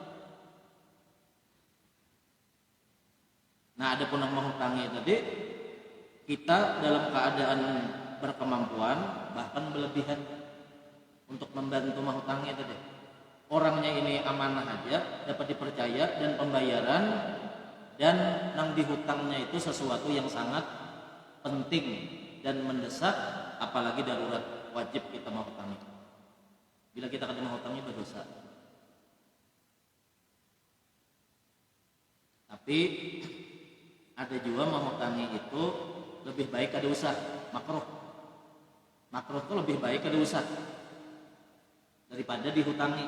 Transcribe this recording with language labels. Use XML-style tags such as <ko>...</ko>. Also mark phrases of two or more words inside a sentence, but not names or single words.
<id>Nah, ada pun yang menghutangi tadi, kita dalam keadaan berkemampuan, bahkan berlebihan untuk membantu menghutangi tadi. Orangnya ini amanah aja, dapat dipercaya dan pembayaran, dan nang dihutangnya itu sesuatu yang sangat penting dan mendesak, apalagi darurat, wajib kita menghutangi.</id> <bjn>Bila kita kada menghutangi berdosa. Tapi ada juga menghutangi itu lebih baik kada usah, makruh. Makruh itu lebih baik kada usah daripada dihutangi.</bjn>